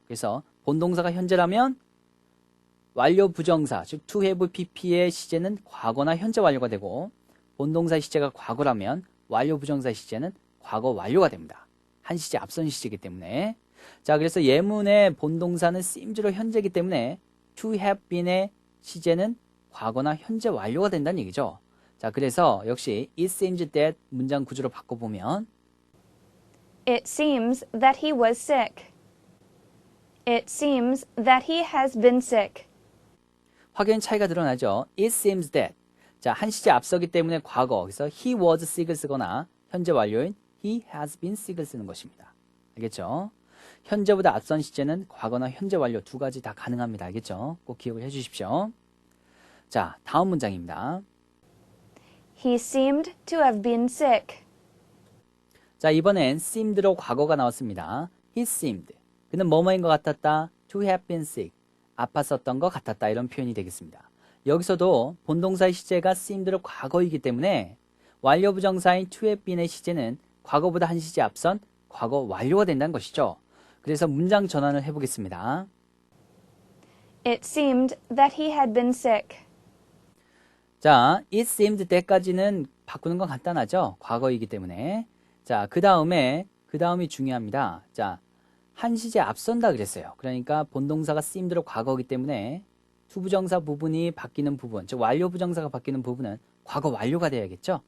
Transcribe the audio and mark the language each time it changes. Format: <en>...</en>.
<ko>그래서 본동사가 현재라면 완료 부정사, 즉 to have pp의 시제는 과거나 현재 완료가 되고 본동사의 시제가 과거라면 완료 부정사의 시제는 과거 완료가 됩니다. 한 시제 앞선 시제이기 때문에 자, 그래서 예문의 본동사는 seems로 현재이기 때문에 to have been의 시제는 과거나 현재 완료가 된다는 얘기죠. 자, 그래서 역시 it seems that 문장 구조로 바꿔보면</ko> <en>It seems that he was sick. It seems that he has been sick.</en> <ko>확연 차이가 드러나죠.</ko> <en>It seems that</en> <ko>자, 한 시제 앞서기 때문에 과거, 그래서</ko> <en>he was sick</en> <ko>을 쓰거나 현재 완료인</ko> <en>he has been sick</en> <ko>을 쓰는 것입니다. 알겠죠? 현재보다 앞선 시제는 과거나 현재 완료 두 가지 다 가능합니다. 알겠죠? 꼭 기억을 해주십시오. 자, 다음 문장입니다.</ko> <en>He seemed to have been sick.</en> <ko>자, 이번엔 seemed로 과거가 나왔습니다.</ko> <en>He seemed.</en> <ko>그는 뭐뭐인 것 같았다.</ko> <en>To have been sick.</en> <ko>아팠었던 것 같았다. 이런 표현이 되겠습니다. 여기서도 본동사의 시제가 seemed로 과거이기 때문에 완료 부정사인 to have been의 시제는 과거보다 한 시제 앞선 과거 완료가 된다는 것이죠. 그래서 문장 전환을 해보겠습니다.</ko> <en>It seemed that he had been sick.</en> <ko>자,</ko> <en>it seemed that</en> <ko>까지는 바꾸는 건 간단하죠. 과거이기 때문에. 자, 그 다음이 중요합니다. 자, 한 시제 앞선다 그랬어요. 그러니까 본동사가 seemed로 과거이기 때문에 투부정사 부분이 바뀌는 부분, 즉 완료 부정사가 바뀌는 부분은 과거 완료가 돼야겠죠.</ko>